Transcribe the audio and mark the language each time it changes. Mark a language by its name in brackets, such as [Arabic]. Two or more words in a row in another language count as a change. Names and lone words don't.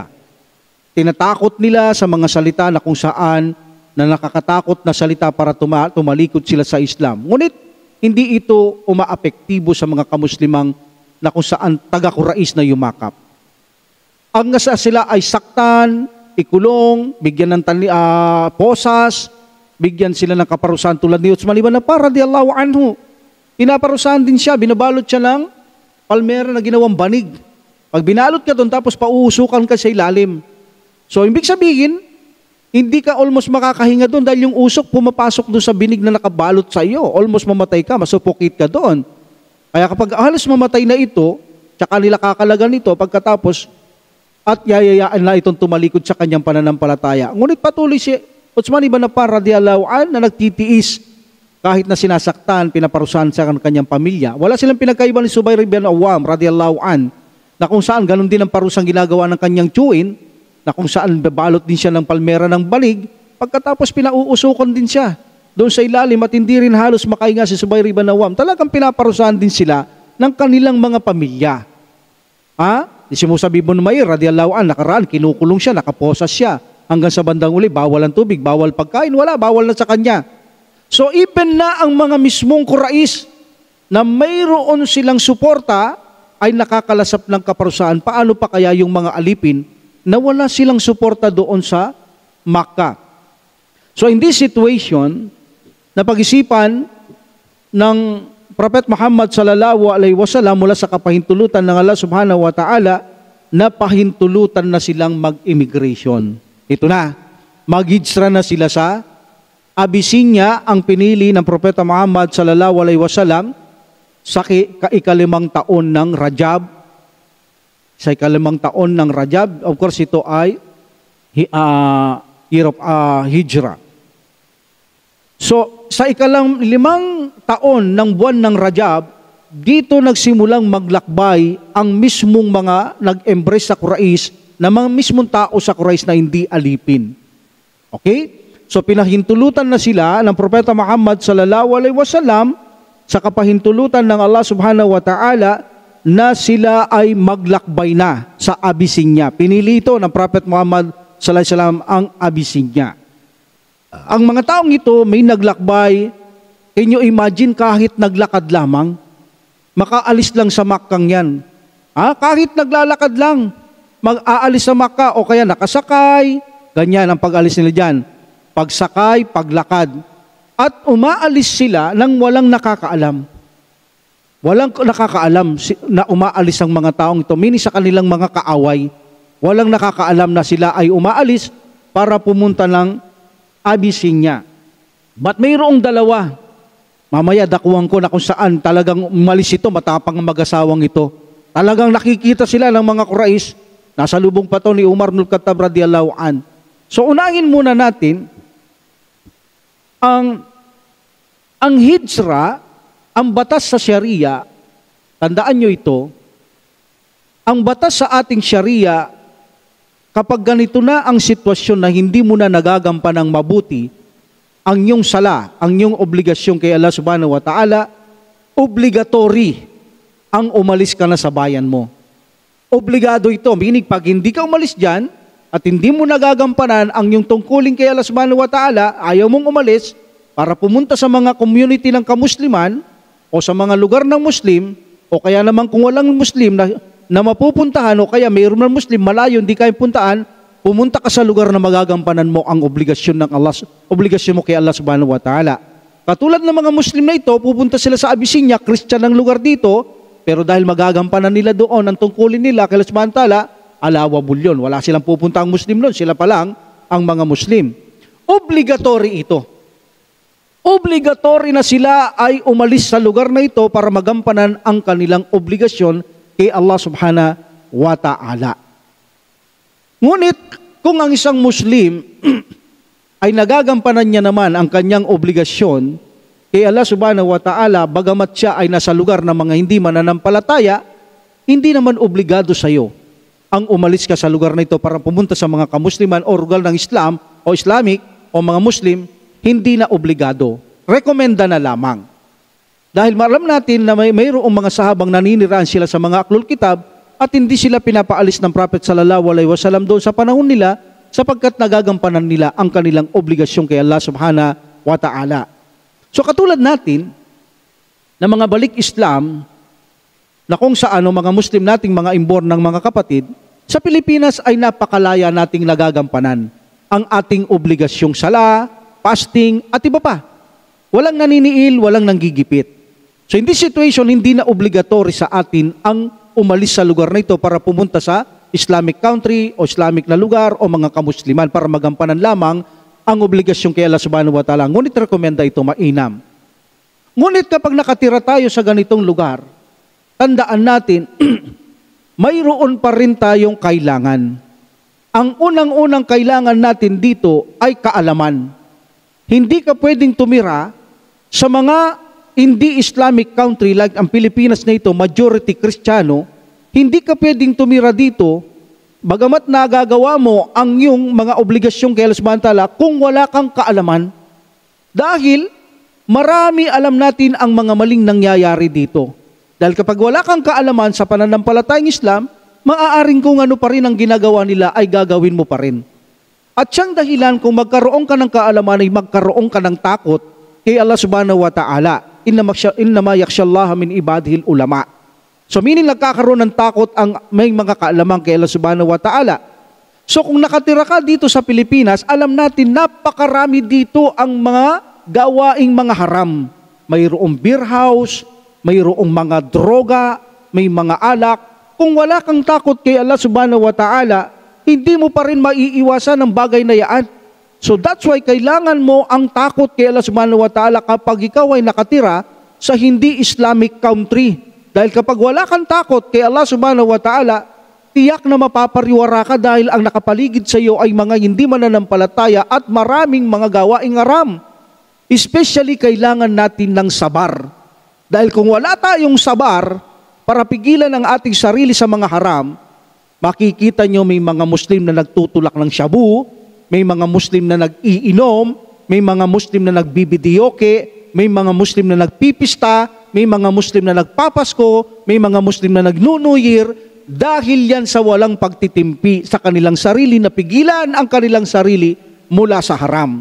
[Filipino] Tinatakot nila sa mga salita na kung saan na nakakatakot na salita para tumalikod sila sa Islam. Ngunit, hindi ito umaapektibo sa mga kamuslimang na kung saan taga-Quraysh na yumakap. Ang nasa sila ay saktan, ikulong, bigyan ng posas, bigyan sila ng kaparusahan tulad ni Uthman ibn Affan [Arabic] رضي الله عنه. [Filipino] Pinaparusahan din siya, binabalot siya ng palmera na ginawang banig. Pag binalot ka doon, tapos pauusukan ka sa ilalim. So, ibig sabihin, hindi ka almost makakahinga doon dahil yung usok pumapasok doon sa binig na nakabalot sa iyo. Almost mamatay ka, masupokit ka doon. Kaya kapag halos mamatay na ito, tsaka nila kakalagan ito pagkatapos at yayayaan na itong tumalikod sa kanyang pananampalataya. Ngunit patuloy si Uthman ibn Affan [Arabic] رضي الله عن [Filipino] na nagtitiis kahit na sinasaktan, pinaparusahan sa kanyang pamilya. Wala silang pinagkaiba ni Zubair ibn Awam [Arabic] رضي الله عن [Filipino] na kung saan ganun din ang parusang ginagawa ng kanyang tiyuin, na kung saan babalot din siya ng palmera ng banig, pagkatapos pinauusukan din siya doon sa ilalim at hindi rin halos makahinga si Zubair ibn Awam. Talagang pinaparusahan din sila ng kanilang mga pamilya. Si Mus'ab ibn Umair [Arabic] رضي الله عن, [Filipino] nakaraan, kinukulong siya, nakaposas siya. Hanggang sa bandang uli, bawal ang tubig, bawal pagkain, wala, bawal na sa kanya. [English] So even [Filipino] na ang mga mismong Quraysh na mayroon silang suporta ay nakakalasap ng kaparusahan. Paano pa kaya yung mga alipin na wala silang suporta doon sa Makkah? [English] So in this situation, [Filipino] na pag-isipan ng Prophet Muhammad [Arabic] صلى الله عليه وسلم [Filipino] mula sa kapahintulutan ng Allah [Arabic] سبحانه وتعالى [Filipino] na pahintulutan na silang mag-immigration. Ito na, mag-hijra na sila sa Abyssinia, ang pinili ng Propeta Muhammad [Arabic] صلى الله عليه وسلم [Filipino] sa ikalimang taon ng Rajab. Sa ikalimang taon ng Rajab, [English] of course [Filipino] ito ay [English] year of Hijra. [Filipino] So, sa ikalimang taon ng buwan ng Rajab, dito nagsimulang maglakbay ang mismong mga nag-embrace sa Quraysh na mga mismong tao sa Quraysh na hindi alipin. Okay? So, pinahintulutan na sila ng Propeta Muhammad [Arabic] صلى الله عليه وسلم [Filipino] sa kapahintulutan ng Allah [Arabic] سبحانه وتعالى [Filipino] na sila ay maglakbay na sa Abyssinia. Pinili ito ng Prophet Muhammad [Arabic] صلى الله عليه وسلم [Filipino] ang Abyssinia. Ang mga taong ito may naglakbay, [English] can you imagine [Filipino] kahit naglakad lamang, makaalis lang sa Makkang yan. Kahit naglalakad lang, mag-aalis sa Makkah o kaya nakasakay, ganyan ang pag-alis nila dyan. Pagsakay, paglakad. At umaalis sila nang walang nakakaalam. Walang nakakaalam na umaalis ang mga taong ito, mini sa kanilang mga kaaway. Walang nakakaalam na sila ay umaalis para pumunta ng Abyssinia. But mayroong dalawa. Mamaya dakuhan ko na kung saan talagang umalis ito, matapang ang mag-asawang ito. Talagang nakikita sila ng mga Quraysh. Nasa lubong pa to ni Umar ibn Khattab [Arabic] رضي الله عن. [Filipino] So unahin muna natin ang hijra, ang batas sa Sharia. Tandaan nyo ito, ang batas sa ating Sharia, kapag ganito na ang sitwasyon na hindi mo na nagagampan ng mabuti, ang iyong sala, ang iyong obligasyon kay Allah [Arabic] سبحانه وتعالى, [Filipino] obligatory ang umalis ka na sa bayan mo. Obligado ito, meaning pag hindi ka umalis dyan, at hindi mo nagagampanan ang iyong tungkulin kay Allah [Arabic] سبحانه وتعالى, [Filipino] ayaw mong umalis para pumunta sa mga community ng kamusliman o sa mga lugar ng Muslim, o kaya naman kung walang Muslim na mapupuntahan o kaya mayroon ng Muslim malayo hindi kayo puntaan, pumunta ka sa lugar na magagampanan mo ang obligasyon ng Allah, obligasyon mo kay Allah [Arabic] سبحانه وتعالى. [Filipino] Katulad ng mga Muslim na ito, pupunta sila sa Abyssinia, Christian ang lugar dito, pero dahil magagampanan nila doon ang tungkulin nila kay Allah [Arabic] سبحانه وتعالى, [Filipino] alawabul yun. Wala silang pupunta ang Muslim doon, sila pa lang ang mga Muslim. Obligatory ito. Obligatory na sila ay umalis sa lugar na ito para magampanan ang kanilang obligasyon kay Allah [Arabic] سبحانه وتعالى. [Filipino] Ngunit, kung ang isang Muslim ay nagagampanan niya naman ang kanyang obligasyon kay Allah [Arabic] سبحانه وتعالى, [Filipino] bagamat siya ay nasa lugar ng mga hindi mananampalataya, hindi naman obligado sa iyo ang umalis ka sa lugar na ito para pumunta sa mga kamusliman o lugar ng Islam o Islamic o mga Muslim, hindi na obligado. Rekomenda na lamang. Dahil alam natin na mayroong mga sahabang naniniraan sila sa mga [Arabic] أهل الكتاب [Filipino] at hindi sila pinapaalis ng Prophet [Arabic] صلى الله عليه وسلم [Filipino] doon sa panahon nila sapagkat nagagampanan nila ang kanilang obligasyon kay Allah [Arabic] سبحانه وتعالى. [Filipino] So katulad natin na mga balik Islam na kung saan mga Muslim nating mga inborn ng mga kapatid, sa Pilipinas ay napakalaya nating nagagampanan ang ating obligasyong sala, fasting at iba pa. Walang naniniil, walang nanggigipit. [English] So in this situation, [Filipino] hindi na obligatory sa atin ang umalis sa lugar na ito para pumunta sa [English] Islamic country [Filipino] o Islamic na lugar o mga kamusliman para magampanan lamang ang obligasyon kay Allah [Arabic] سبحانه وتعالى. [Filipino] Ngunit rekomenda ito mainam. Ngunit kapag nakatira tayo sa ganitong lugar, tandaan natin, mayroon pa rin tayong kailangan. Ang unang-unang kailangan natin dito ay kaalaman. Hindi ka pwedeng tumira sa mga hindi [English] Islamic country [Filipino] like ang Pilipinas na ito, majority Kristiyano, hindi ka pwedeng tumira dito, bagamat nagagawa mo ang iyong mga obligasyon kay Allah [Arabic] سبحانه وتعالى [Filipino] kung wala kang kaalaman. Dahil marami alam natin ang mga maling nangyayari dito. Dahil kapag wala kang kaalaman sa pananampalatayang Islam, maaaring kung ano pa rin ang ginagawa nila ay gagawin mo pa rin. At siyang dahilan kung magkaroon ka ng kaalaman ay magkaroon ka ng takot kay Allah [Arabic] سبحانه وتعالى. إنما يخشى الله من عباده العلماء. [English] So meaning [Filipino] nagkakaroon ng takot ang may mga kaalaman kay Allah [Arabic] سبحانه وتعالى. [Filipino] So kung nakatira ka dito sa Pilipinas, alam natin napakarami dito ang mga gawaing mga haram. Mayroong beer house, mayroong mga droga, may mga alak. Kung wala kang takot kay Allah [Arabic] سبحانه وتعالى, [Filipino] hindi mo pa rin maiiwasan ang bagay na yan. [English] So that's why [Filipino] kailangan mo ang takot kay Allah [Arabic] سبحانه وتعالى [Filipino] kapag ikaw ay nakatira sa hindi [English] Islamic country. [Filipino] Dahil kapag wala kang takot kay Allah [Arabic] سبحانه وتعالى, [Filipino] tiyak na mapapariwara ka dahil ang nakapaligid sa iyo ay mga hindi mananampalataya at maraming mga gawaing haram. Especially kailangan natin ng sabar. Dahil kung wala tayong sabar para pigilan ang ating sarili sa mga haram, makikita nyo may mga Muslim na nagtutulak ng shabu, may mga Muslim na nag-iinom, may mga Muslim na nagbibidiyoke, may mga Muslim na nagpipista, may mga Muslim na nagpapasko, may mga Muslim na nag-New Year, dahil yan sa walang pagtitimpi sa kanilang sarili na pigilan ang kanilang sarili mula sa haram.